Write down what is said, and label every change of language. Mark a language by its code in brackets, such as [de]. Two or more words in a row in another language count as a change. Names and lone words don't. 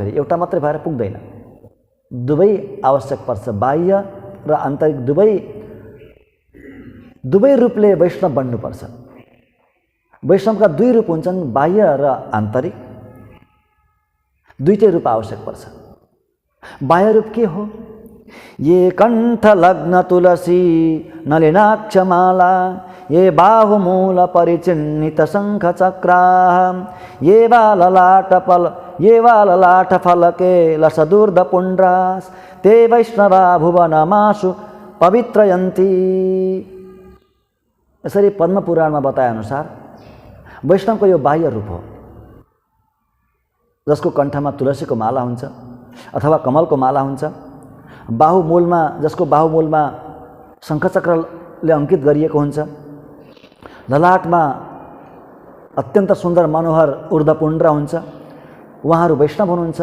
[ne] फेरि एउटा मात्रै भएर पुग्दैन, दुवै आवश्यक पर्छ। बाह्य र आन्तरिक दुवै रूपले वैष्णव बन्नुपर्छ। वैष्णवका दुई रूप हुन्छन्, बाह्य र आन्तरिक, दुईटै रूप आवश्यक पर्छ। बाह्य रूप के हो? [sa] ये कंठ लग्न तुलसी नलिनाक्षमाला, ये बाहुमूल परिचिन्नित शंख चक्रा, ये वा ललाट फलके लसदूर्ध पुण्ड्रास, ते वैष्णवा भुवनमाशु पवित्रयन्ति। [ne] यसरी पद्म पुराणमा बताए अनुसार वैष्णवको यो बाह्य रूप हो, जसको कण्ठमा तुलसीको माला हुन्छ अथवा कमलको माला हुन्छ, बाहुमूलमा जसको बाहुमूलमा शङ्खचक्रले अंकित गरिएको हुन्छ, ललाटमा अत्यन्त सुन्दर मनोहर ऊर्ध्वपुण्ड हुन्छ, उहाँहरू वैष्णव हुनुहुन्छ।